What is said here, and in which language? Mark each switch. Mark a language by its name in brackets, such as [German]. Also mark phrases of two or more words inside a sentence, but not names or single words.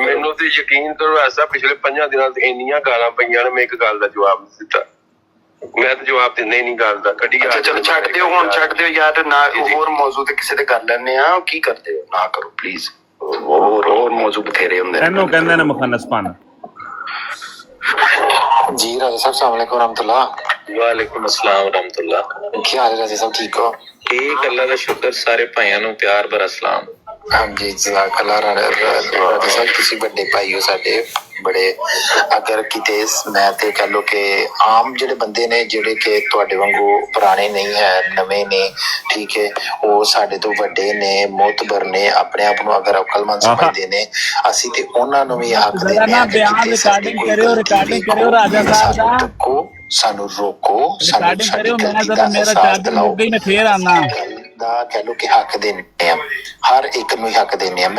[Punjabi] ਮੈਨੂੰ ਤੇ ਯਕੀਨ ਕਰੋ ਐਸਾ, ਪਿਛਲੇ 5 ਦਿਨਾਂ ਤੋਂ ਇੰਨੀਆਂ ਗਾਲਾਂ ਪਈਆਂ ਨੇ, ਮੈਂ ਇੱਕ ਗੱਲ ਦਾ ਜਵਾਬ ਨਹੀਂ ਦਿੱਤਾ। ਮੈਂ ਤਾਂ ਜਵਾਬ ਦਿੰਦਾ ਹੀ ਨਹੀਂ ਗੱਲ ਦਾ, ਕੱਢੀ ਅੱਛਾ ਚਲੋ ਛੱਡ ਦਿਓ, ਹੁਣ ਛੱਡ ਦਿਓ ਯਾਰ, ਨਾ ਹੋਰ ਮੌਜੂ ਤੇ ਕਿਸੇ ਤੇ ਕਰ ਲੈਣੇ ਆ। ਕੀ ਕਰਦੇ ਹੋ, ਨਾ ਕਰੋ ਪਲੀਜ਼। ਹੋਰ ਮੌਜੂ ਬਥੇਰੇ ਹੁੰਦੇ ਨੇ। ਇਹਨੂੰ ਕਹਿੰਦੇ ਨੇ ਮੁਖਨਸਪਨ। [Hindi] जी राजा साहब [Arabic] السلام عليكم رحمة الله. وعليكم السلام رحمة الله. [Hindi] क्या हाल है राजा साहब, ठीक हो? ठीक, अल्लाह का शुक्र। सारे भाइयों [Punjabi] ਨੂੰ ਪਿਆਰ ਭਰਾ ਸਲਾਮ। ਹਾਂਜੀ ਜਜ਼ਾਕੱਲਾ ਰਾਜਾ ਸਾਹਿਬ, ਤੁਸੀਂ ਵੱਡੇ ਭਾਈ ਹੋ ਸਾਡੇ ਬੜੇ। ਅਗਰ ਕਿਤੇ ਮੈਂ ਤੇ ਕਹ ਲੋ ਕਿ ਆਮ ਜਿਹੜੇ ਬੰਦੇ ਨੇ, ਜਿਹੜੇ ਕਿ ਤੁਹਾਡੇ ਵਾਂਗੂ ਪੁਰਾਣੇ ਨਹੀਂ ਹੈ, ਨਵੇਂ ਨੇ, ਠੀਕ ਹੈ, ਉਹ ਸਾਡੇ ਤੋਂ ਵੱਡੇ ਨੇ, ਮੋਤਬਰ ਨੇ, ਆਪਣੇ ਆਪ ਨੂੰ ਅਗਰ ਅਕਲਮੰਦ ਸਮਝਦੇ ਨੇ, ਅਸੀਂ ਤੇ ਉਹਨਾਂ ਨੂੰ ਵੀ ਹੱਕ ਦਿੰਦੇ ਹਾਂ ਕਿ ਰਿਕਾਰਡਿੰਗ ਕਰਿਓ ਰਾਜਾ ਸਾਹਿਬ ਦਾ, ਸਾਨੂੰ ਰੋਕੋ, ਸਾਨੂੰ ਸਾਡੀ ਗਲਤੀ ਦਾ ਅਹਿਸਾਸ ਦਿਲਾਓ ਦਾ ਕਹ ਲੋ ਕਿ ਹੱਕ ਦੇਣੇ ਆ, ਹਰ ਇੱਕ ਨੂੰ ਹੱਕ ਦੇਣੇ ਆ।